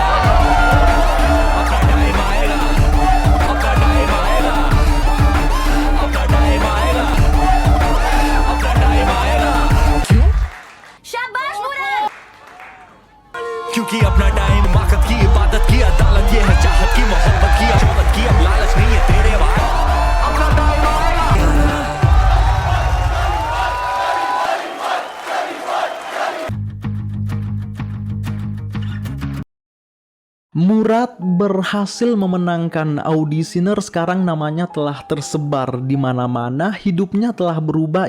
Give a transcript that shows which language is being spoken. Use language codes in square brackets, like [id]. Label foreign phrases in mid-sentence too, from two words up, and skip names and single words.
[hi] अपना टाइम आएगा, अपना टाइम आएगा, अपना टाइम आएगा, अपना टाइम आएगा। क्यों? शाबाश मुराद। क्योंकि अपना टाइम माकत की इबादत की अदालत, ये है चाहत की मोहब्बत की शौकत की, अब लालच नहीं है तेरे भाई। अपना टाइम आएगा। [id] Murad berhasil memenangkan audisiner. Sekarang namanya telah tersebar di mana-mana. Hidupnya telah berubah.